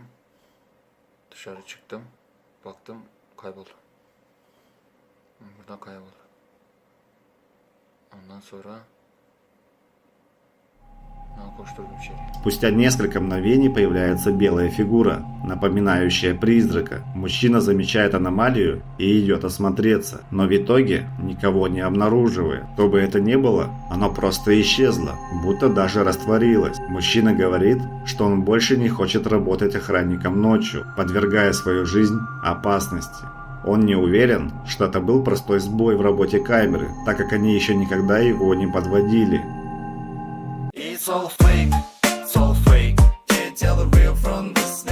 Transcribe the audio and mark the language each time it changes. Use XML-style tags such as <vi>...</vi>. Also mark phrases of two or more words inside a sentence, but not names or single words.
<tr>Dışarı çıktım. Baktım kayboldu. Buradan kayboldu. Ondan sonra koşturdum içeri.</tr> <ru>Спустя несколько мгновений появляется белая фигура, напоминающая призрака. Мужчина замечает аномалию и идет осмотреться, но в итоге никого не обнаруживает. Что бы это ни было, оно просто исчезло, будто даже растворилось. Мужчина говорит, что он больше не хочет работать охранником ночью, подвергая свою жизнь опасности. Он не уверен, что это был простой сбой в работе камеры, так как они еще никогда его не подводили.</ru> <en>It's all fake, can't tell the real from the</en>